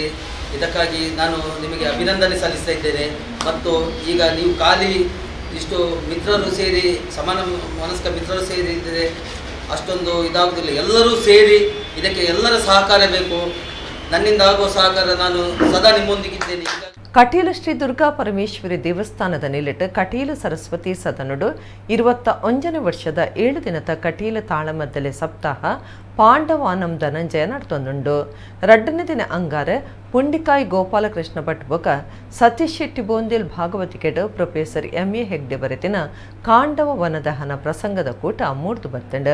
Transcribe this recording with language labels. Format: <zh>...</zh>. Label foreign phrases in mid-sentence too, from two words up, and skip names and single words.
<kn>ಇದಕ್ಕಾಗಿ ನಾನು ನಿಮಗೆ ಅಭಿನಂದನೆ ಸಲ್ಲಿಸ್ತಾ ಇದ್ದೇನೆ. ಮತ್ತು ಈಗ ನೀವು ಖಾಲಿ ಇಷ್ಟು ಮಿತ್ರರು ಸೇರಿ ಸಮಾನ ಮನಸ್ಕ ಮಿತ್ರರು ಸೇರಿ ಇದ್ದರೆ ಅಷ್ಟೊಂದು ಇದಾಗುವುದಿಲ್ಲ. ಎಲ್ಲರೂ ಸೇರಿ ಇದಕ್ಕೆ ಎಲ್ಲರ ಸಹಕಾರ ಬೇಕು. ನನ್ನಿಂದ ಆಗುವ ಸಹಕಾರ ನಾನು ಸದಾ ನಿಮ್ಮೊಂದಿಗಿದ್ದೇನೆ.</kn> <tcy>ಕಟೀಲು ಶ್ರೀ ದುರ್ಗಾ ಪರಮೇಶ್ವರಿ ದೇವಸ್ಥಾನದ ನಿಲಿಟ್ಟು ಕಟೀಲು ಸರಸ್ವತಿ ಸದನುಡು 21ನೇ ವರ್ಷದ 7 ದಿನದ ಕಟೀಲು ತಾಳಮದ್ದಲೆ ಸಪ್ತಾಹ ಪಾಂಡವಾನಂ ಧನಂಜಯ ನಡ್ತೊಂದುಂಡು. 2ನೇ ದಿನ ಅಂಗಾರೆ ಪುಂಡಿಕಾಯಿ ಗೋಪಾಲಕೃಷ್ಣ ಭಟ್ ಬೊಕ ಸತೀಶ್ ಶೆಟ್ಟಿ ಬೋಂದಿಲ್ ಭಾಗವತಿಕೆಡು ಪ್ರೊಫೆಸರ್ MA ಹೆಗ್ಡೆ ಬರೆತಿನ ಕಾಂಡವ ವನದಹನ ಪ್ರಸಂಗದ ಕೂಟ ಮೂಡ್ದು ಬರ್ತಂಡ.</tcy>